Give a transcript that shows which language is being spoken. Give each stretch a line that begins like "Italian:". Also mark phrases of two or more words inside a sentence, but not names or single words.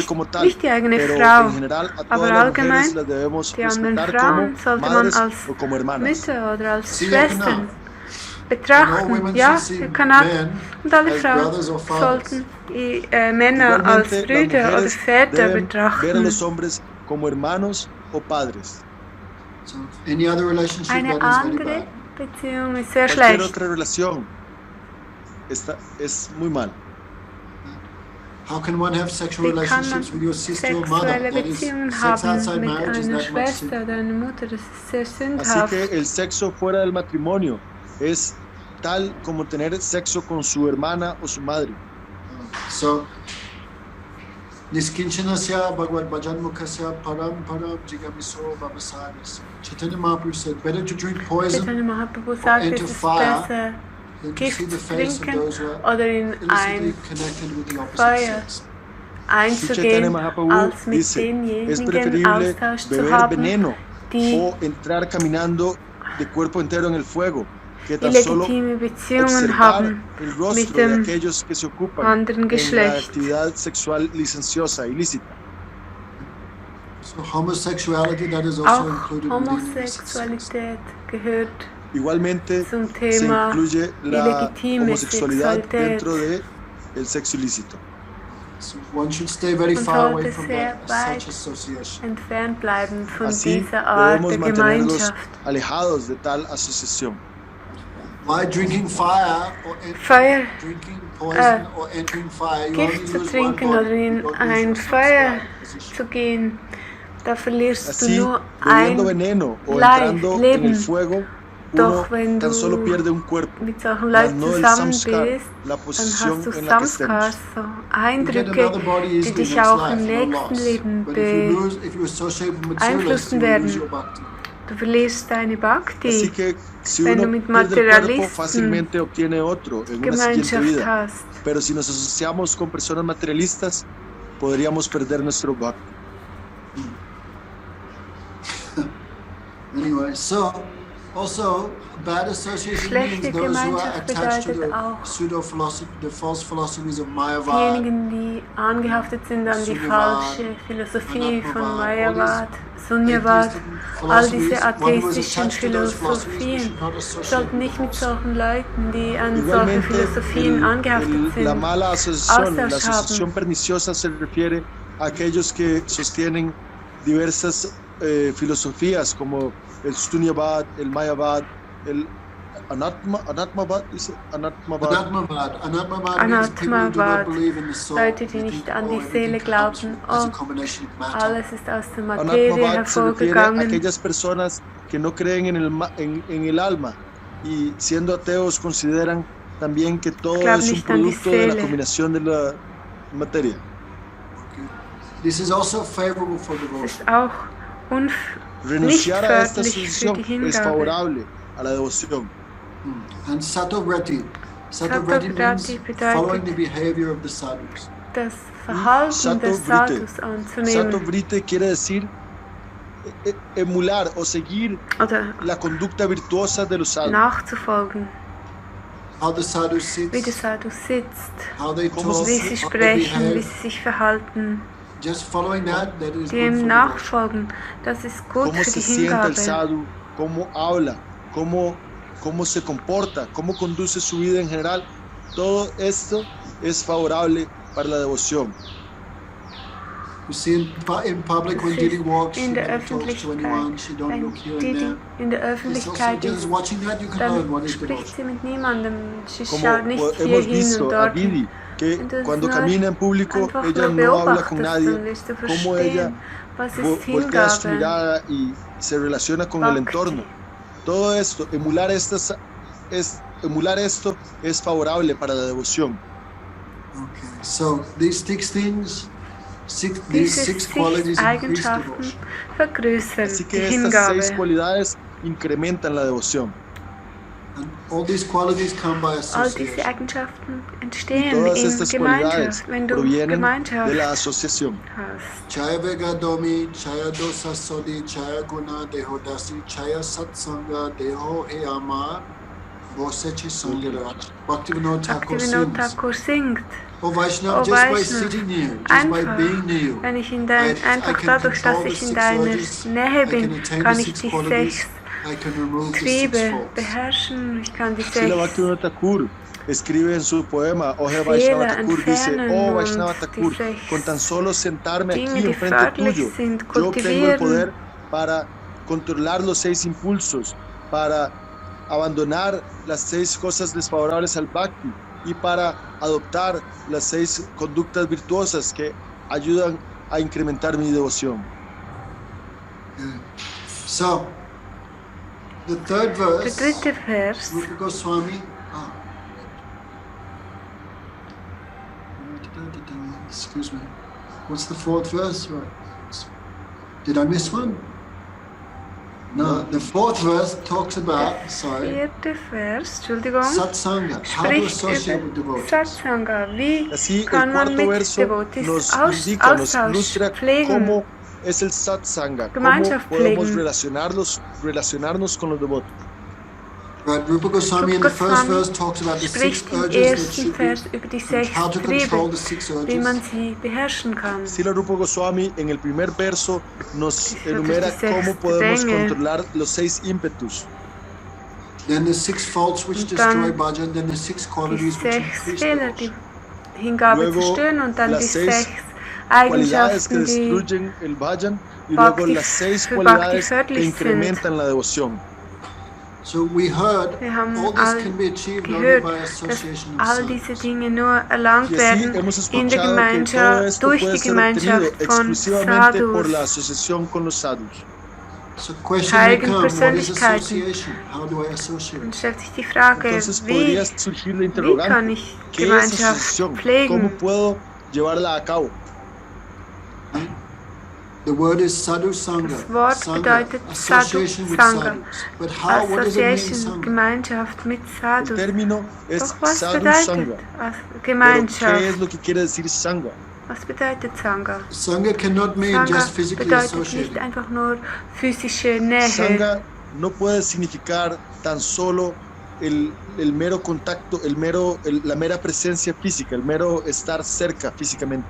German: nicht,
Spanish: como tal,
German: nicht die eigene
Spanish: pero
German: Frau,
Spanish: en general a
German: aber
Spanish: todas las
German: allgemein
Spanish: mujeres las debemos
German: die anderen
Spanish: respetar
German: Frauen
Spanish: como
German: sollte man
Spanish: madres
German: als
Spanish: o como hermanas.
German: Mütter oder als
Spanish: Sí,
German: Schwestern genau. betrachten. Ja, er kann und alle Frauen sollten die Männer als Brüder oder Väter
Spanish: ver a
German: betrachten.
Spanish: los hombres como hermanos o padres.
English: So any other relationship
German: Eine
English: that is very
German: andere
English: bad.
German: Beziehung ist sehr
Spanish: Cualquier
German: schlecht.
Spanish: otra relación es muy mal.
English: How can one have sexual
German: Wie kann man
English: relationships with your sister or mother?
German: sexuelle
English: That is,
German: Beziehungen
English: sex
German: haben
English: outside
German: mit
English: marriage is
German: einer
English: that much sin.
German: Schwester oder einer Mutter? Das ist sehr
Spanish: Así
German: sündhaft.
Spanish: que el sexo fuera del matrimonio es tal como tener sexo con su hermana o su madre.
English: So,
Sanskrit: निष्किञ्चनस्य भगवद्भजनोन्मुखस्य पारं परं जिगमिषोर्भवसागरस्य.
English: Chaitanya Mahaprabhu said, better to drink poison
German: Chaitanya Mahaprabhu sagt, es
English: enter
German: ist
English: fire
German: besser,
English: than to see
German: Gift
English: the
German: zu
English: face of
German: trinken
English: those who are
German: oder in
English: illicitly
German: ein
English: connected with the opposite
German: Feuer
English: sex.
Spanish: Chaitanya
German: einzugehen,
Spanish: Mahaprabhu
German: als mit
Spanish: dice, es
German: denjenigen
Spanish: preferible
German: Austausch zu
Spanish: beber
German: haben,
Spanish: veneno
German: die
Spanish: o entrar caminando de cuerpo entero en el fuego que
German: die
Spanish: tan solo
German: legitime Beziehungen
Spanish: observar
German: haben
Spanish: el
German: mit
Spanish: rostro de
German: dem
Spanish: aquellos que se ocupan
German: anderen
Spanish: en la
German: Geschlecht.
Spanish: actividad sexual licenciosa, ilícita.
English: So homosexuality, that is also
German: Auch
English: included within illicit sex.
German: Homosexualität gehört
Spanish: Igualmente
German: zum
Spanish: se
German: Thema
Spanish: incluye la
German: illegitime
Spanish: homosexualidad
German: Sexualität.
Spanish: dentro de el sexo ilícito.
English: So one should stay very
German: Man
English: far away
German: sollte
English: from
German: sehr
English: that,
German: weit
English: such association.
German: entfernt bleiben von
Spanish: Así
German: dieser Art
Spanish: debemos
German: der
Spanish: mantenernos
German: Gemeinschaft.
Spanish: alejados de tal asociación.
English: By drinking fire or
German: Feuer,
English: drinking poison or entering fire, you only
German: Gift zu
English: lose one
German: trinken
English: body.
German: oder in
English: You don't lose
German: ein
English: your
German: Feuer
English: samskara position.
German: zu gehen, da verlierst du
Spanish: Así,
German: nur
Spanish: bebiendo
German: ein
Spanish: veneno o
German: Leib,
Spanish: entrando en
German: Leben.
Spanish: el fuego,
German: Doch
Spanish: uno
German: wenn
Spanish: tan solo
German: du
Spanish: pierde un cuerpo,
German: mit solchen
Spanish: mas
German: Leuten
Spanish: no el
German: zusammen
Spanish: samskar,
German: bist,
Spanish: la
German: dann
Spanish: posición
German: hast du
Spanish: en la que
German: Samskars,
Spanish: estemos.
German: so
English: You get
German: Eindrücke,
English: another body
German: die
English: easily
German: dich
English: next
German: auch im
English: life, no
German: nächsten
English: loss.
German: Leben
English: But if you associate with materialists,
German: beeinflussen
English: you will lose
German: werden.
English: your bhakti.
German: Du verlierst deine
Spanish: Así
German: Bhakti,
Spanish: que si
German: wenn
Spanish: uno
German: du mit
Spanish: pierde el cuerpo,
German: Materialisten
Spanish: fácilmente obtiene otro en una siguiente
German: Gemeinschaft
Spanish: vida.
German: hast.
Spanish: Pero si nos asociamos con personas materialistas, podríamos perder nuestro bhakti.
English: Anyway, so also bad association means
German: Schlechte
English: those who are
German: Gemeinschaft
English: attached to
German: bedeutet
English: the
German: auch
English: pseudo philosophy, the false philosophies of Mayavad,
German: diejenigen, die angehaftet sind an die
English: Sunyavad,
German: falsche Philosophie von
English: Anatmavad,
German: Mayavad, Sunyavad, all diese atheistischen atheistischen Philosophien. Sollten nicht mit solchen Leuten, die an solchen Philosophien angehaftet
Spanish: la
German: sind,
Spanish: mala asociación, la
German: Austausch
Spanish: asociación
German: haben.
Spanish: perniciosa se refiere a aquellos que sostienen diversas filosofías como el Sunyavad, el Mayavad, el Anatmavad, dice Anatmavad.
English: Anatmavad means people who do not believe in the soul.
German: Leute, die
English: They
German: nicht
English: think,
German: an
English: oh,
German: die Seele
English: everything comes
German: glauben,
English: as a
German: oh,
English: combination of matter.
German: alles ist aus der Materie
Spanish: Anatmavad se refiere a
German: hervorgegangen.
Spanish: aquellas personas que no creen en el alma y siendo ateos consideran también que todo
German: Glauben
Spanish: es un
German: nicht an die
Spanish: producto de la
German: Seele.
Spanish: combinación de la materia.
English: This is also favorable for
German: Es
English: devotion.
German: ist auch nicht
Spanish: Renunciar a esta
German: förderlich für
Spanish: asociación
German: die
Spanish: es
German: Hingabe.
Spanish: favorable a la devoción.
English: And Satovrati. Satovrati
German: Satovrati
English: means
German: bedeutet-
English: following the behavior of the sadhus.
German: Das Verhalten des
Spanish: Sato-Vrite.
German: Sadhus anzunehmen.
Spanish: Sato-Vrite quiere decir emular o seguir
German: Oder
Spanish: la conducta virtuosa de los sadhus.
German: nachzufolgen,
English: How the sadhus
German: wie der
English: sits,
German: Sadhu sitzt,
English: how they
Spanish: Como
English: talk,
Spanish: se
German: wie sie
English: how they
German: sprechen, wie
English: behave.
German: sie sich verhalten,
English: Just following that is good for
German: dem
English: devotion.
German: nachfolgen. Das ist gut
Spanish: Cómo
German: für
Spanish: se
German: die
Spanish: sienta el
German: Hingabe.
Spanish: sadhu, cómo habla, cómo se comporta, cómo conduce su vida en general. Todo esto es favorable para la devoción.
English: You see in public when
German: Das
English: Didi
German: ist
English: walks, she
German: in der
English: never talks to anyone,
German: Öffentlichkeit,
English: she don't
German: wenn
English: look here and
German: Didi
English: there.
German: in der
English: It's also
German: Öffentlichkeit
English: just
German: ist,
English: watching that you can learn what
German: dann
English: is
German: spricht
English: devotion.
German: sie mit niemandem. Sie
Spanish: Como
German: schaut nicht
Spanish: hemos
German: hierhin und
Spanish: visto a
German: dorthin.
Spanish: Didi, que Entonces, cuando no, camina en público,
German: Einfach
Spanish: ella
German: nur
Spanish: no habla con
German: beobachtest,
Spanish: nadie,
German: dann wirst du
Spanish: cómo ella
German: verstehen, was ist
Spanish: voltea su
German: Hingabe.
Spanish: mirada y se relaciona con el
German: Bhakti.
Spanish: entorno. Todo esto, emular esto es favorable para la devoción.
English: Okay, so these six things, these
German: Diese
English: six
German: 6
English: qualities increase
German: Eigenschaften
English: devotion.
German: vergrößern
Spanish: Así
German: die
Spanish: que estas
German: Hingabe.
Spanish: 6 cualidades incrementan la devoción.
English: And all these qualities come by
German: All diese
English: association.
German: Eigenschaften
Spanish: Y
German: entstehen
Spanish: todas
German: in
Spanish: estas cualidades
German: Gemeinschaft, wenn du
Spanish: provienen
German: Gemeinschaft
Spanish: de la asociación.
German: hast.
Bangla: ছয় বেগ দমি, ছয় দোষ শোধি, ছয় গুণ দেহ দাসে, ছয় সৎসঙ্গ দেহ হে আমারে, বসেছি সঙ্গের আশে.
English: Bhaktivinoda Thakur
German: Bhaktivinoda
English: sings.
German: Thakur singt.
English: Oh Vaishnav,
German: Oh
English: just by
German: Vaishnav,
English: sitting near, just by
German: einfach,
English: being near you,
German: wenn ich
English: I
German: einfach
English: can
German: dadurch, dass
English: control the
German: ich in
English: six
German: deiner
English: urges,
German: Nähe
English: I can
German: bin,
English: attain
German: kann
English: the
German: ich
English: six
German: die
English: qualities,
German: 6
English: I can remove the 6
German: Triebe
English: faults.
German: beherrschen, ich kann die
Spanish: Srila
German: 6
Spanish: Bhaktivinoda Thakur escribe en su poema Oje Vaishnava
German: Fehler
Spanish: Thakur, dice,
German: entfernen
Spanish: oh
German: und
Spanish: Vaishnava
German: die
Spanish: Thakur,
German: 6
Spanish: con tan solo sentarme
German: Dinge,
Spanish: aquí
German: die
Spanish: enfrente
German: förderlich
Spanish: tuyo,
German: sind,
Spanish: yo tengo el poder
German: kultivieren.
Spanish: para controlar los 6 impulsos, para abandonar las 6 cosas desfavorables al Bhakti y para adoptar las 6 conductas virtuosas que ayudan a incrementar mi devoción.
English: Yeah. So, the third
German: Der
English: verse,
German: dritte Vers,
English: Rupa Goswami. Excuse me. What's the fourth verse? Right. Did I miss one? No, the fourth verse talks about, sorry,
German: vierte Vers, Entschuldigung,
English: satsanga, how to
German: spricht
English: associate with
German: über
English: devotees.
German: Satsanga. Wie
Spanish: Así,
German: kann
Spanish: el
German: man
Spanish: cuarto
German: mit
Spanish: verso
German: Devotees
Spanish: nos indica, nos
German: Austausch
Spanish: ilustra
German: pflegen?
Spanish: cómo es el satsanga, cómo
German: Gemeinschaft
Spanish: podemos
German: pflegen.
Spanish: relacionarnos con los devotos.
English: Right, Rupa Goswami in the first verse talks about the 6
German: Spricht im
English: urges that
German: ersten
English: should
German: Vers
English: be,
German: über die
English: and
German: 6
English: how to control
German: Triebe,
English: the 6
German: wie man
English: urges.
German: sie beherrschen kann.
Spanish: Srila Rupa Goswami en el primer verso nos
German: Wirklich
Spanish: enumera
German: die 6
Spanish: cómo podemos
German: Dränge.
Spanish: controlar los 6 ímpetus.
English: Then the 6 faults which
German: Und
English: destroy
German: dann
English: bhajan, then the 6
German: Die
English: qualities which
German: 6
English: increase
German: Fehler, die
English: devotion.
German: Hingabe
Spanish: Luego,
German: zerstören und dann die
Spanish: las 6
German: 6
Spanish: Cualidades que
German: Eigenschaften, die
Spanish: destruyen el bhajan y luego
German: Bhakti-
Spanish: las 6
German: für
Spanish: cualidades
German: Bhakti
Spanish: que
German: förderlich
Spanish: incrementan la devoción.
English: So we heard
German: Wir haben
English: all this
German: all
English: can be achieved only
German: gehört,
English: by
German: dass
English: association of
German: all
English: sadhus.
German: diese Dinge nur erlangt
Spanish: Y así
German: werden
Spanish: hemos
German: in der
Spanish: escuchado que todo
German: Gemeinschaft,
Spanish: esto
German: durch
Spanish: puede
German: die
Spanish: ser obtenido
German: Gemeinschaft von
Spanish: exclusivamente por la
German: Sadhus,
Spanish: asociación con los sadhus.
English: So question may
German: heiligen
English: come, what is
German: Persönlichkeiten.
English: association? How do I
German: Dann
English: associate?
German: stellt sich die Frage,
Spanish: Entonces
German: wie
Spanish: podría surgir la
German: kann
Spanish: interrogante,
German: ich
Spanish: ¿qué es
German: Gemeinschaft
Spanish: asociación? ¿Cómo
German: pflegen?
Spanish: puedo llevarla a cabo?
English: Right? The word is sadhu sangha.
German: Das Wort Sangha, bedeutet
English: association with
German: Sadhu
English: sadhus. But how, what does it mean
German: Association,
English: sangha?
German: Gemeinschaft mit
Spanish: El
German: Sadhus.
Spanish: término es
German: Doch was
Spanish: sadhu
German: bedeutet
Spanish: sangha.
German: als
Spanish: Pero ¿qué
German: Gemeinschaft?
Spanish: es lo que quiere decir sangha?
German: Was bedeutet Sangha?
English: Sangha cannot mean
German: Sangha
English: just physically
German: bedeutet
English: associated.
German: nicht einfach nur physische Nähe.
Spanish: Sangha no puede significar tan solo el mero contacto, la mera presencia física, el mero estar cerca físicamente.